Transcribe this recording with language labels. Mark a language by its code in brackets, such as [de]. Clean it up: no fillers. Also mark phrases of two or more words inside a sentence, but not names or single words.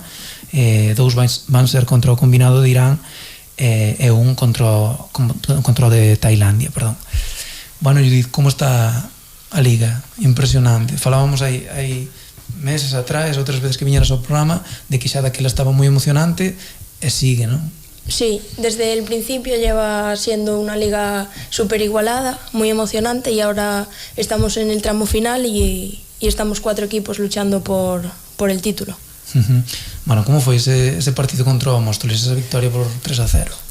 [gl] 2 van ser contra o combinado de Irán e un contra o de Tailandia. Judith, como está a Liga? Impresionante. Falábamos hai meses atrás, outras veces que viñeras ao programa, de que xa daquela estaba moi emocionante e sigue, non? [es] Sí, desde el principio lleva siendo una liga súper igualada, muy emocionante, y ahora estamos en el tramo final y estamos 4 equipos luchando por el título. ¿Cómo fue ese partido contra o Móstoles, esa victoria por 3-0?